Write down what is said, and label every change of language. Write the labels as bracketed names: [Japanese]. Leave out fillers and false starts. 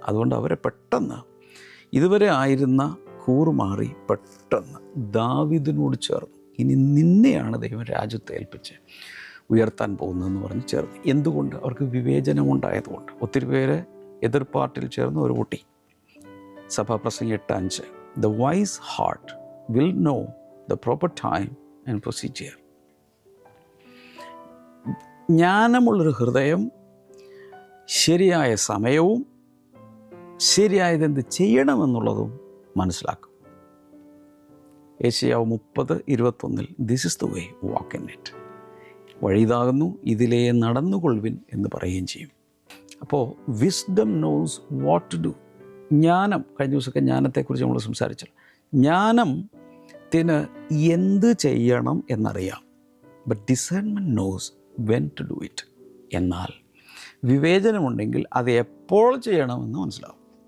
[Malayalam] അതുകൊണ്ട് അവരെ പെട്ടെന്ന് ഇതുവരെ ആയിരുന്ന കൂറുമാറി പെട്ടെന്ന് ദാവീദിനോട് ചേർന്നു. ഇനി നിന്നെയാണ് ദൈവം രാജ്യത്തെ ഏൽപ്പിച്ച് ഉയർത്താൻ പോകുന്നതെന്ന് പറഞ്ഞ് ചേർന്നു. എന്തുകൊണ്ട്? അവർക്ക് വിവേചനമുണ്ടായതുകൊണ്ട്. ഒത്തിരി പേര് എതിർപ്പാർട്ടിൽ ചേർന്ന് ഒരു പൊട്ടി. [English] സഭാപ്രസംഗം 8:5 The wise heart will know the proper time and procedure. [Malayalam] ജ്ഞാനമുള്ളൊരു ഹൃദയം ശരിയായ സമയവും ശരിയായതെന്ത് ചെയ്യണമെന്നുള്ളതും മനസ്സിലാക്കും. [English] യെശയ്യാവ് 30:21 This is the way, walk in it. [Malayalam] വഴിതാകുന്നു, ഇതിലേ നടന്നുകൊള്ളുവിൻ എന്ന് പറയുകയും ചെയ്യും. അപ്പോൾ [English] Wisdom knows what to do. [Malayalam] ജ്ഞാനം, കഴിഞ്ഞ ദിവസമൊക്കെ ജ്ഞാനത്തെക്കുറിച്ച് നമ്മൾ സംസാരിച്ചല്ലോ. ജ്ഞാനത്തിന് എന്ത് ചെയ്യണം എന്നറിയാം. [English] But discernment knows when to do it. [Malayalam] എന്നാൽ വിവേചനമുണ്ടെങ്കിൽ അത് എപ്പോൾ ചെയ്യണമെന്ന് മനസ്സിലാവും.